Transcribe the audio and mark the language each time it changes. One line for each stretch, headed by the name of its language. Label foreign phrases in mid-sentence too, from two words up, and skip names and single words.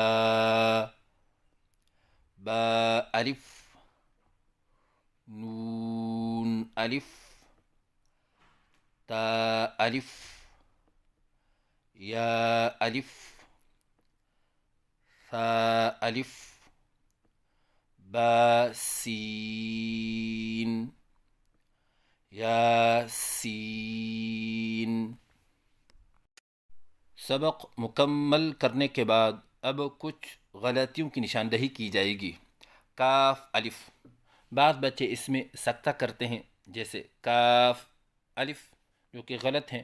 Urdu: با الف نون الف تا الف یا الف ثا الف با سین یا سین. سبق مکمل کرنے کے بعد اب کچھ غلطیوں کی نشاندہی کی جائے گی. کاف الف، بعض بچے اس میں سکتہ کرتے ہیں جیسے کاف الف جو کہ غلط ہیں.